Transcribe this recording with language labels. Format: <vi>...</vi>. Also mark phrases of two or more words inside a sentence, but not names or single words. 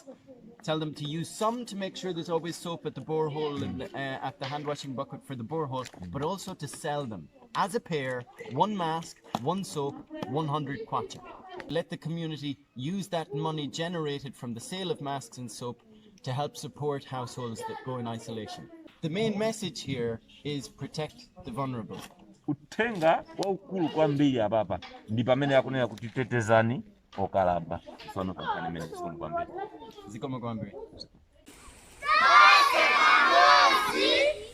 <en>Tell them to use some to make sure there's always soap at the borehole and at the hand washing bucket for the borehole, but also to sell them as a pair, 1 mask, 1 soap, 100 kwacha. Let the community use that money generated from the sale of masks and soap to help support households that go in isolation. The main message here is protect the vulnerable.</en> <ny>Uthenga waukulu kwambiri apapa ndi pamene akunena kuti tetezani okalamba. Sono kankani mene zikomo kwambiri. Zikomo kwambiri.</ny>